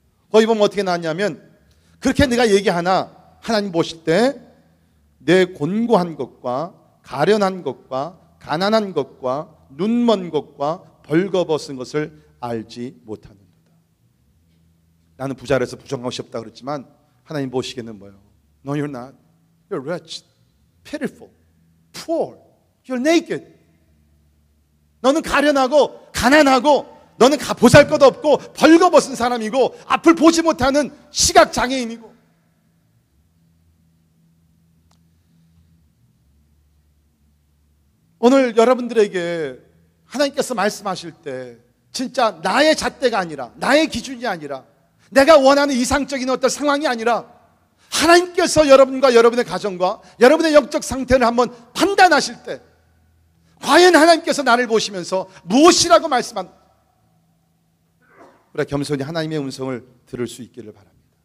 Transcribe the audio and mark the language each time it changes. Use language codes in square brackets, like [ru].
[ko] 거기 보면 어떻게 나왔냐면 그렇게 내가 얘기하나 하나님 보실 때 내 곤고한 것과 가련한 것과 가난한 것과 눈먼 것과 벌거벗은 것을 알지 못하는도다. 나는 부자라서 부정한 것이 없다 그랬지만 하나님 보시기에는 뭐예요? [en] No, you're not. You're wretched, pitiful, poor. You're naked. [ko] 너는 가련하고 가난하고 너는 보잘것 없고 벌거벗은 사람이고 앞을 보지 못하는 시각장애인이고. 오늘 여러분들에게 하나님께서 말씀하실 때 진짜 나의 잣대가 아니라 나의 기준이 아니라 내가 원하는 이상적인 어떤 상황이 아니라 하나님께서 여러분과 여러분의 가정과 여러분의 영적 상태를 한번 판단하실 때 과연 하나님께서 나를 보시면서 무엇이라고 말씀한 우리가 겸손히 하나님의 음성을 들을 수 있기를 바랍니다.